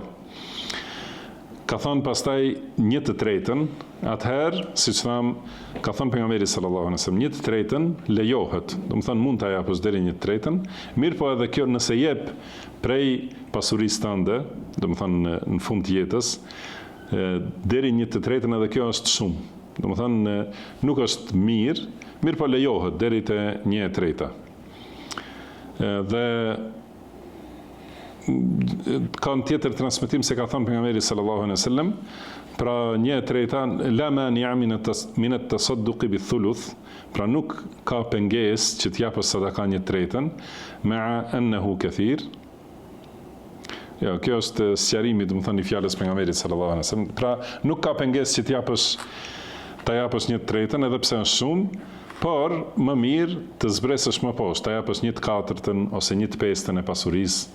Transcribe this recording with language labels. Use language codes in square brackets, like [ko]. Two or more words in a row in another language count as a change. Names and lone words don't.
[sq] Ka thënë pastaj 1/3, atëherë, siç tham, ka thënë pejgamberi [ar] صلى الله عليه وسلم, [sq] 1/3 lejohet, do të thonë mund ta japësh deri 1/3, mirë po edhe kjo nëse jep prej pasurisë tënde, do të thonë në fund të jetës, deri 1/3 edhe kjo është shumë. Do të thonë nuk është mirë po lejohet deri te 1/3. Dhe ka një tjetër transmetim se ka thënë pejgamberi [ar] صلى الله عليه وسلم, [sq] pra 1/3 [ar] لا مانع من التصدق بالثلث, [sq] pra nuk ka pengesë që të japësh sadaka 1/3, [ar] مع أنه كثير. [sq] Jo, kjo është sqarimi, do të thonë, i fjalës pejgamberit [ar] صلى الله عليه وسلم. [sq] Pra nuk ka pengesë që ta japësh 1/3 edhe pse është shumë, por më mirë të zbresësh më poshtë, ta japësh 1/4 ose 1/5 e pasurisë.